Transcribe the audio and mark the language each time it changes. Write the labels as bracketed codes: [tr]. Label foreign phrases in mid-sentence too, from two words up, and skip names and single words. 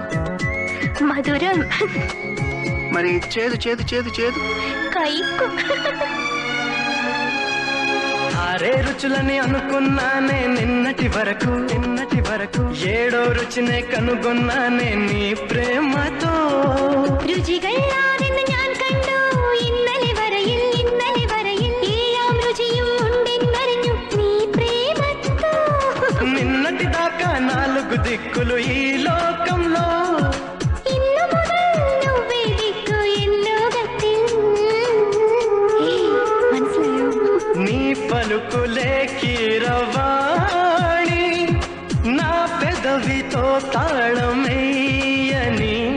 [te] మధురం. మరి చేదు చేదు చేదు చేదు కైకు. ఆరే రుచులని అనుకున్నానే నిన్నటి వరకు 7వ రుచినే కనుగొన్నానే నీ ప్రేమతో. [ml] രുചികളാണെന്ന് ഞാൻ കണ്ടു ഇന്നലെ വരയിൽ ഏഴാം രുചിയും ഉണ്ടെന്നറിഞ്ഞു നീ പ്രേമത്തോ. [te] నిన్నటి దాకా 4 దిక్కులు ఈ లోకంలో [ml] ഇന്നു മുതൽ [te] నువ్వే దిక్కు [ml] ఎన్ లోകത്തിൽ. മനസ്സിലായോ? [te] నీ పలుకులే కీరవాణి నా పెదవితో తాళమేయని.